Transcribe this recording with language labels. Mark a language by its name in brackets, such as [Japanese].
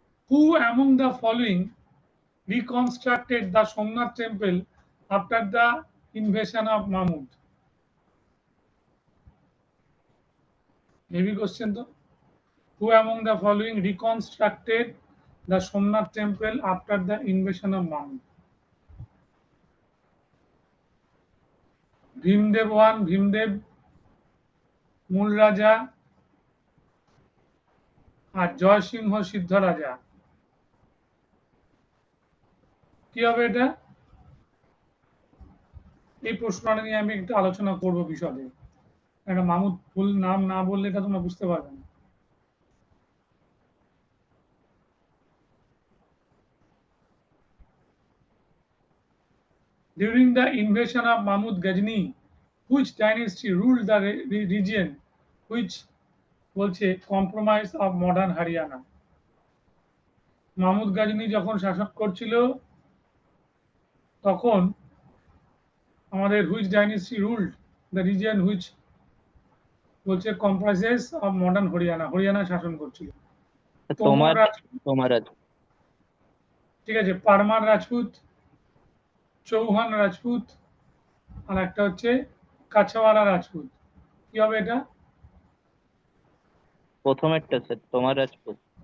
[English] Who among the following reconstructed the Somnath temple after the invasion of Mahmud? Heavy question though. Who among the following reconstructed the Somnath temple after the invasion of Mahmud? [Bangla] Bhimdev one, Bhimdev, মূল রাজা, আর জয়সিংহ সিদ্ধ রাজা। কি হবে এটা? এই প্রশ্নটা নিয়ে আমি একটু আলোচনা করব বিশদে। একটা মাহমুদ ফুল নাম না বললে এটা তোমরা বুঝতে পারবে না। [English] During the invasion of Mahmud Ghazni, which dynasty ruled the region which [Bangla] বলছে [English] compromise of modern Haryana? [Bangla] Mahmud Ghazni যখন শাসন করছিল তখন আমাদের [English] which dynasty ruled the region which [Bangla] বলছে [English] comprises of modern Haryana? [Bangla] Haryana শাসন করছিল। তোমর রাজপুত। তোমার ঠিক আছে, পারমার রাজপুত, চৌহান রাজপুত, আর একটা হচ্ছে কাছাওয়ালা রাজপুত। কি হবে এটা? প্রথমেরটা স্যার, তোমার রাজপুত।